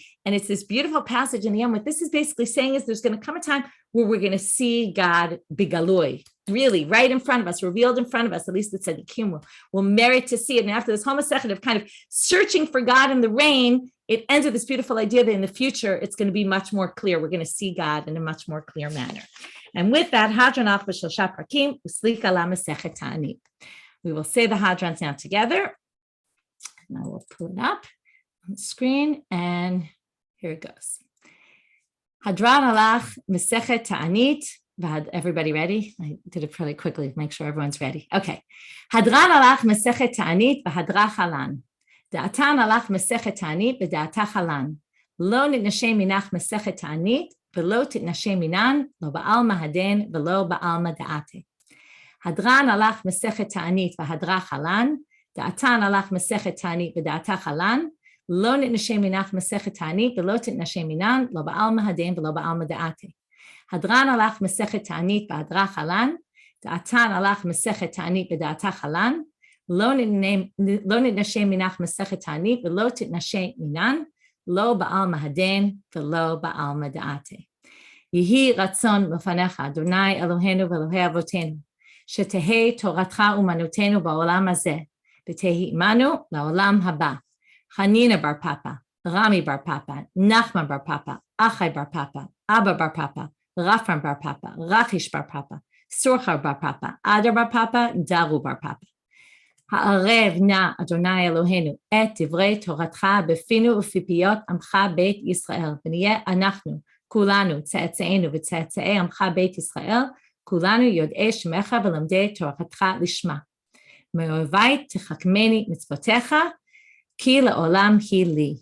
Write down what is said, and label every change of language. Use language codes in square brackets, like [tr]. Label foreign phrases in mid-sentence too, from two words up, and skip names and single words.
[en] And it's this beautiful passage in the end. What this is basically saying is there's going to come a time where we're going to see God bigaloi, really right in front of us, revealed in front of us, at least the tzaddikim will merit to see it. And after this whole Masechet of kind of searching for God in the rain, it ends with this beautiful idea that in the future, it's going to be much more clear. We're going to see God in a much more clear manner. And with that, [arc] הדרן עך בשושה פרקים אושליקה לה מסכת תענית. [en] We will say the Hadrans now together. And I will pull it up on the screen. And here it goes. [arc] הדרן עלך מסכת תענית. [en] Everybody ready? I did it pretty quickly to make sure everyone's ready. Okay. [arc] הדרן עלך מסכת תענית והדרך עלן. דעתן עלך מסכת תענית ודעתך עלן. לא נתנשי מינך מסכת תענית ולא תתנשי מינן לא בעלמא הדין ולא בעלמא דאתי. הדרן עלך מסכת תענית והדרך עלן. דעתן עלך מסכת תענית ודעתך עלן. לא נתנשי מינך מסכת תענית ולא תתנשי מינן לא בעלמא הדין ולא בעלמא דאתי. הדרן עלך מסכת תענית והדרך עלן דעתן עלך מסכת תענית ודעתך עלן לא נתנשי מינך מסכת תענית ולא תתנשי מינן לא בעלמא הדין ולא בעלמא דאתי. [he] יהי רצון לפניך ה' אלוהינו ואלוהי אבותינו שתהא תורתך אומנותנו בעולם הזה ותהא עמנו לעולם הבא. [arc] Hanina bar Papa, Rami bar Papa, Nachman bar Papa, Achai bar Papa, Abba bar Papa, Rafram bar Papa, Rachish bar Papa, Surchar bar Papa, Adar bar Papa, Daru bar Papa. [he] הערב נא ה' אלוהינו את דברי תורתך בפינו ובפיפיות עמך בית ישראל ונהיה אנחנו כולנו צאצאינו וצאצאי עמך בית ישראל כולנו יודעי שמך ולומדי תורתך לשמה. מאויבי תחכמני מצוותיך כי לעולם היא לי.